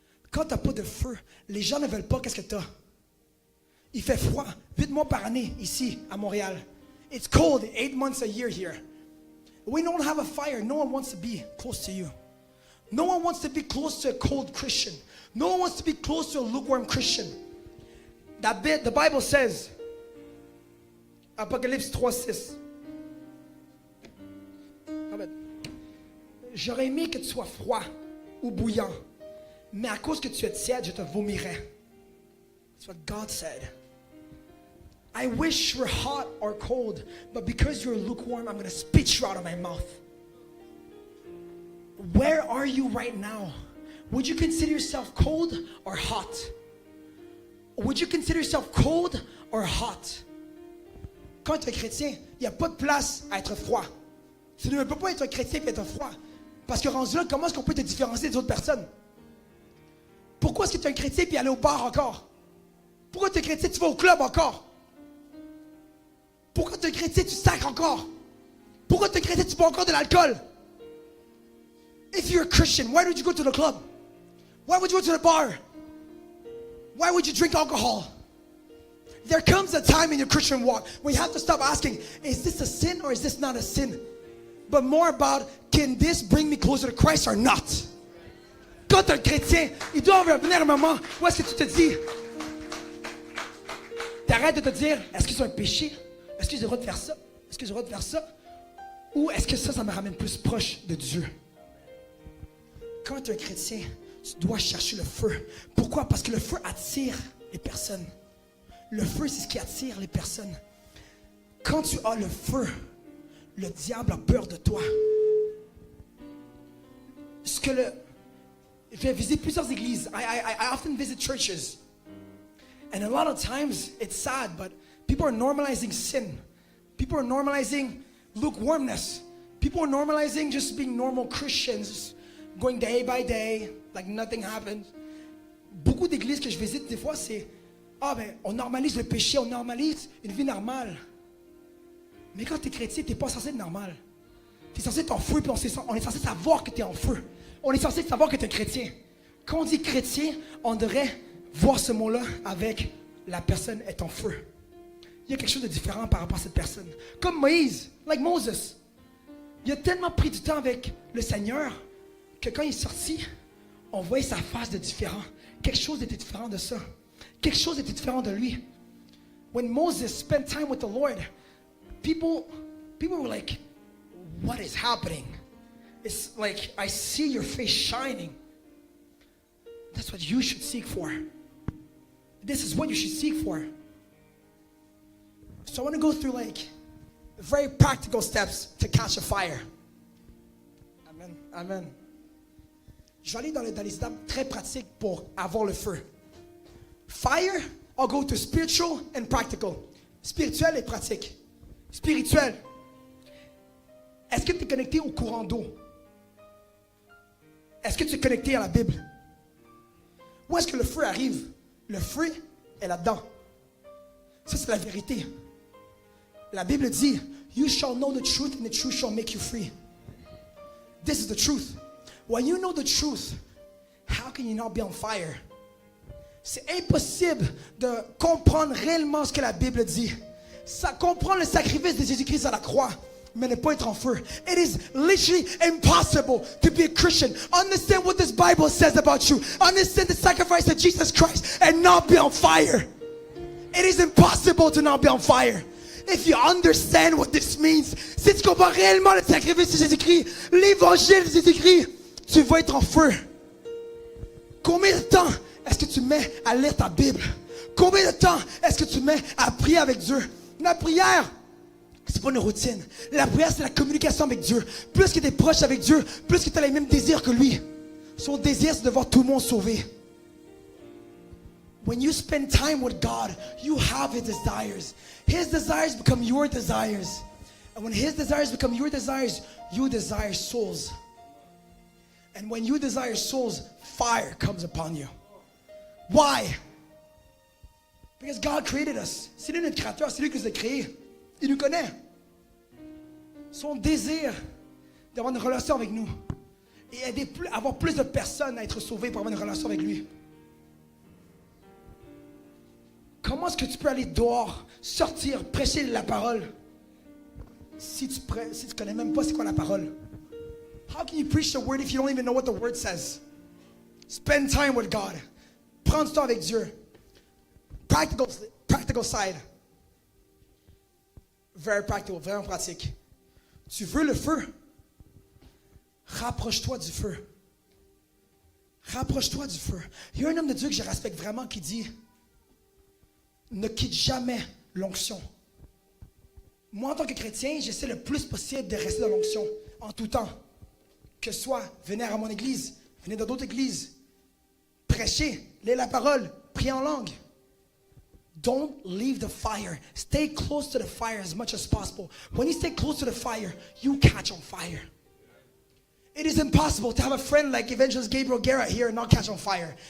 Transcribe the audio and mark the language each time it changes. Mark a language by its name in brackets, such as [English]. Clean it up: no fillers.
[French] Quand tu n'as pas de feu, les gens ne veulent pas qu'est-ce que tu as. Il fait froid 8 mois par année ici à Montréal. [English] It's cold 8 months a year here. We don't have a fire. No one wants to be close to you. No one wants to be close to a cold Christian. No one wants to be close to a lukewarm Christian. The Bible says, Apocalypse 3:6. [French] J'aurais aimé que tu sois froid ou bouillant, mais à cause que tu es tiède, je te vomirai. [English] That's what God said. I wish you were hot or cold, but because you're lukewarm, I'm going to spit you out of my mouth. Where are you right now? Would you consider yourself cold or hot? Would you consider yourself cold or hot? [French] Quand tu es chrétien, il n'y a pas de place à être froid. Tu ne peux pas être un chrétien et être froid. Parce que rendu là, comment est-ce qu'on peut te différencier des autres personnes? Pourquoi est-ce que tu es un chrétien et aller au bar encore? Pourquoi tu es chrétien et tu vas au club encore? Pourquoi tu es chrétien et tu sacres encore? Pourquoi tu es chrétien et tu bois encore de l'alcool? [English] If you're a Christian, why would you go to the club? Why would you go to the bar? Why would you drink alcohol? There comes a time in your Christian walk where you have to stop asking, is this a sin or is this not a sin? But more about, can this bring me closer to Christ or not? [French] Quand tu es un chrétien, il doit venir un moment où est-ce que tu te dis, t'arrêtes de te dire, est-ce que c'est un péché? Est-ce que j'ai le droit de faire ça? Est-ce que j'ai le droit de faire ça? Ou est-ce que ça me ramène plus proche de Dieu? Quand tu es un chrétien, tu dois chercher le feu. Pourquoi? Parce que le feu attire les personnes. Le feu, c'est ce qui attire les personnes. Quand tu as le feu, le diable a peur de toi. J'ai visité plusieurs églises. [English] I often visit churches. And a lot of times, it's sad, but people are normalizing sin. People are normalizing lukewarmness. People are normalizing just being normal Christians, going day by day, like nothing happened. [French] Beaucoup d'églises que je visite, des fois, c'est on normalise le péché, on normalise une vie normale. Mais quand tu es chrétien, tu n'es pas censé être normal. Tu es censé être en feu, puis on est censé savoir que tu es en feu. On est censé savoir que tu es chrétien. Quand on dit chrétien, on devrait voir ce mot-là avec la personne est en feu. il y a quelque chose de différent par rapport à cette personne. Comme Moïse, [English] like Moses. [French] Il a tellement pris du temps avec le Seigneur que quand il est sorti, on voyait sa face de différent. Quelque chose était différent de ça. Quelque chose était différent de lui. [English] When Moses spent time with the Lord, people were like, what is happening? It's like, I see your face shining. That's what you should seek for. This is what you should seek for. So I want to go through like very practical steps to catch a fire. Amen. Amen. [French] Je vais aller dans les étapes très pratiques pour avoir le feu. [English] Fire, I'll go to spiritual and practical. [French] Spirituel et pratique. Spirituel. Est-ce que tu es connecté au courant d'eau? Est-ce que tu es connecté à la Bible? Où est-ce que le feu arrive? Le feu est là-dedans. Ça, c'est la vérité. La Bible dit, [English] you shall know the truth and the truth shall make you free. This is the truth. When you know the truth, how can you not be on fire? [French] C'est impossible de comprendre réellement ce que la Bible dit. Ça comprend le sacrifice de Jésus-Christ à la croix, mais ne pas être en feu. [English] It is literally impossible to be a Christian. Understand what this Bible says about you. Understand the sacrifice of Jesus Christ and not be on fire. It is impossible to not be on fire. If you understand what this means, [French] si tu comprends réellement le sacrifice de Jésus-Christ, l'évangile de Jésus-Christ, tu vas être en feu. Combien de temps est-ce que tu mets à lire ta Bible? Combien de temps est-ce que tu mets à prier avec Dieu? La prière, c'est pas une routine. La prière, c'est la communication avec Dieu. Plus que tu es proche avec Dieu, plus que tu as les mêmes désirs que lui. Son désir, c'est de voir tout le monde sauvé. [English] When you spend time with God, you have His desires. His desires become your desires. And when His desires become your desires, you desire souls. And when you desire souls, fire comes upon you. Why? Because God created us. [French] C'est lui notre créateur, c'est lui qui nous a créés. Il nous connaît. Son désir d'avoir une relation avec nous et aider avoir plus de personnes à être sauvées pour avoir une relation avec lui. Comment est-ce que tu peux aller dehors, sortir, prêcher la parole si tu connais même pas c'est quoi la parole? [English] How can you preach the word if you don't even know what the word says? Spend time with God. [French] Prends du temps avec Dieu. [English] Practical side. Very practical, [French] vraiment pratique. Tu veux le feu? Rapproche-toi du feu. Rapproche-toi du feu. Il y a un homme de Dieu que je respecte vraiment qui dit: ne quitte jamais l'onction. Moi, en tant que chrétien, j'essaie le plus possible de rester dans l'onction en tout temps. Que ce soit venir à mon église, venir dans d'autres églises, prêcher, lire la parole, prier en langue. [English] Don't leave the fire. Stay close to the fire as much as possible. When you stay close to the fire, you catch on fire. It is impossible to have a friend like Evangelist Gabriel Guerra here and not catch on fire.